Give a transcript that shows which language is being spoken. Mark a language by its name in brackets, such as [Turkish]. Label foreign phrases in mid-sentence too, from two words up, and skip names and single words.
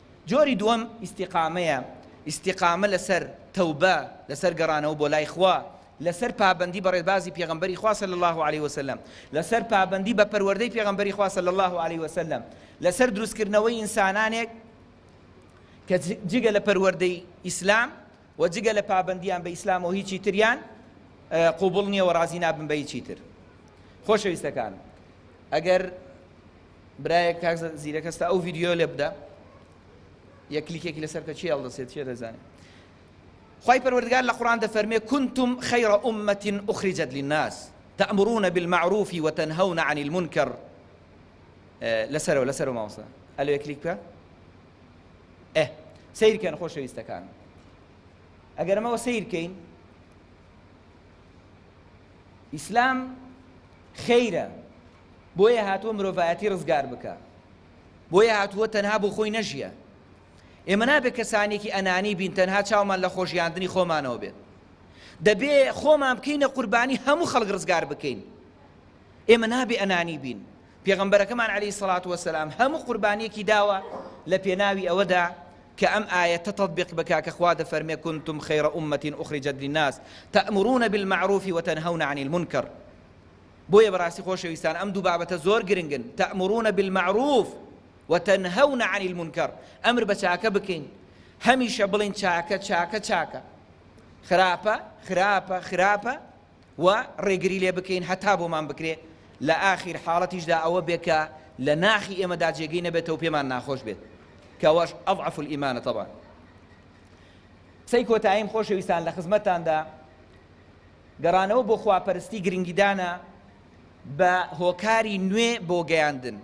[Central Kurdish] جۆری دووەم ئیستیقامەیە. ئیستیقامە لەسەر تەوبە، لەسەر گەڕانەوە بۆ لای خوا، لەسەر پابەندی بە ڕێبازی پێغەمبەری خوا [Arabic] صلی الله علیه وسلم، [Central Kurdish] لەسەر پابەندی بە پەروەردەی پێغەمبەری خوا [Arabic] صلی الله علیه وسلم، [Central Kurdish] لەسەر دروستکردنەوەی ئینسانانێک کە جگە لە پەروەردەی ئیسلام و جگە لە پابەندیان بە ئیسلام و هیچی تریان، ئە، قوبوڵ نییە و ڕازی نابن بە هیچی تر. خۆشەویستەکان، ئەگەر برایەک کاک زیرەک هەستا ئەو ڤیدیۆ لێ بدە، یەک کلیکێکی لەسەر کە چی هەڵدەسێت، چی دەزانێت. خوای پەروەردگار لە قورئان دەفەرمێ: [Arabic] «كنتم خير أمة أخرجت للناس تأمرون بالمعروف وتنهون عن المنكر.» [Central Kurdish] ئە، لەسەرەوە، لەسەرەوە مامۆستا. ئەلێ یەک کلیک بکە. ئێ، سەیرکەن خۆشەویستەکان. ئەگەر ئەمەوە سەیرکەین، ئیسلام خەیرە، بۆیە هاتووە مرۆڤایەتی ڕزگار بکە، بۆیە هاتووە تەنها بۆ خۆی نەژیە. ئێمە نابێت کەسانێکی ئەنانی بین، تەنها چاومان لە خۆشیاندنی خۆمانەوە بێت. دەبێ خۆمان بکەینە قوربانی هەموو خەڵک ڕزگار بکەین. ئێمە نابێ ئەنانی بین. پێغەمبەرەکەمان [Arabic] عەلەیهی سەڵات وەسەلام [Central Kurdish] هەموو قوربانیەکی داوە لە پێناوی ئەوەدا کە ئەم ئاەتە تەطبیق بکا کە خوا دەفەرمێ: [Arabic] «كنتم خير أمة أخرجت للناس تأمرون بالمعروف وتنهون عن المنكر.» [Central Kurdish] بۆیە بەڕاستی خۆشەویستان، ئەم دوو بابەتە زۆر گرنگن. [Arabic] تأمرون بالمعروف وتنهون عن المنكر. [Central Kurdish] ئەمر بە چاکە بکەین. هەمیشە بڵین: «چاکە، چاکە، چاکە.» خراپە، خراپە، خراپە و ڕێگری لێ بکەین هەتا بۆمان بکرێ. لە ئاخیر حاڵەتیشدا ئەوە بێ کە لە ناخی ئێمەدا جێگەی نەبێتەوە و پێمان ناخۆش بێت. کە ئەوەش [Arabic] ئەضعەف الئیمانە [Central Kurdish] تەبعاً. قسەی کۆتاییم خۆشەویستان لە خزمەتتاندا، گەڕانەوە بۆ خواپەرستی گرنگیدانە بە هۆکاری نوێ بۆ گەیاندن.